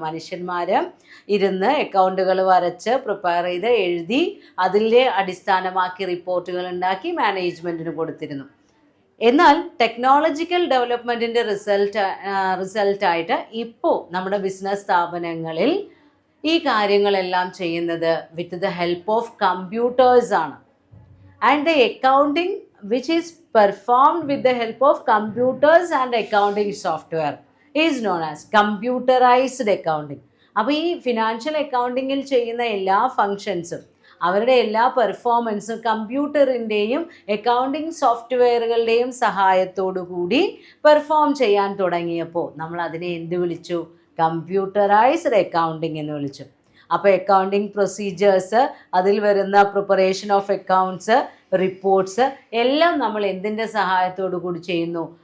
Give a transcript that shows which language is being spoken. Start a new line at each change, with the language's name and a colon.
Malayalam: മനുഷ്യന്മാർ ഇരുന്ന് അക്കൗണ്ടുകൾ വരച്ച് പ്രിപ്പയർ ചെയ്ത് എഴുതി അതിലെ അടിസ്ഥാനമാക്കി റിപ്പോർട്ടുകൾ ഉണ്ടാക്കി മാനേജ്മെൻറ്റിന് കൊടുത്തിരുന്നു. എന്നാൽ ടെക്നോളജിക്കൽ ഡെവലപ്മെൻറ്റിൻ്റെ റിസൾട്ടായിട്ട് ഇപ്പോൾ നമ്മുടെ ബിസിനസ് സ്ഥാപനങ്ങളിൽ ഈ കാര്യങ്ങളെല്ലാം ചെയ്യുന്നത്
English: with the help of computers
Malayalam: ആണ്.
English: And the accounting which is performed with the help of computers and accounting software is known as computerized accounting.
Malayalam: അപ്പോൾ ഈ ഫിനാൻഷ്യൽ അക്കൗണ്ടിങ്ങിൽ ചെയ്യുന്ന എല്ലാ ഫങ്ഷൻസും അവരുടെ എല്ലാ പെർഫോമൻസും കമ്പ്യൂട്ടറിൻ്റെയും അക്കൗണ്ടിങ് സോഫ്റ്റ്വെയറുകളുടെയും സഹായത്തോടു കൂടി പെർഫോം ചെയ്യാൻ തുടങ്ങിയപ്പോൾ നമ്മൾ അതിനെ എന്ത് വിളിച്ചു? കമ്പ്യൂട്ടറൈസ്ഡ് അക്കൗണ്ടിങ് എന്ന് വിളിച്ചു. അപ്പോൾ അക്കൗണ്ടിങ് പ്രൊസീജിയേഴ്സ്, അതിൽ വരുന്ന പ്രിപ്പറേഷൻ ഓഫ് അക്കൗണ്ട്സ്, റിപ്പോർട്ട്സ് എല്ലാം നമ്മൾ എന്തിൻ്റെ സഹായത്തോടു കൂടി ചെയ്യുന്നു?